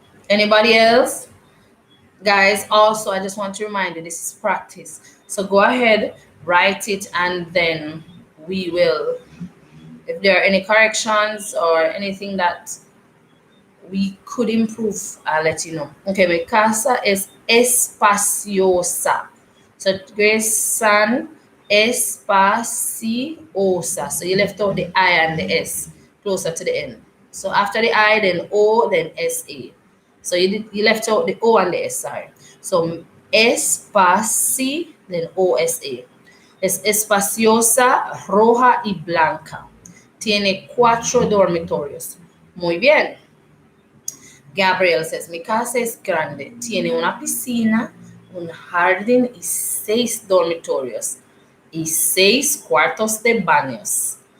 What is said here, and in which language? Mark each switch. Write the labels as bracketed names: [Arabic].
[English] Anybody else? Guys, also, I just want to remind you, this is practice. So go ahead, write it, and then we will, if there are any corrections or anything that we could improve, I'll let you know. [Spanish] Okay, mi casa es espaciosa. [English] So Grace San espaciosa. So you left out the I and the S closer to the end. So after the I, then O, then SA. So you left out the O and the S, sorry. So espaci, then OSA. [Spanish] Es espaciosa, roja y blanca. Tiene 4 dormitorios. Muy bien. Gabriel says, mi casa es grande, tiene una piscina, un jardín y 6 dormitorios y 6 cuartos de baños.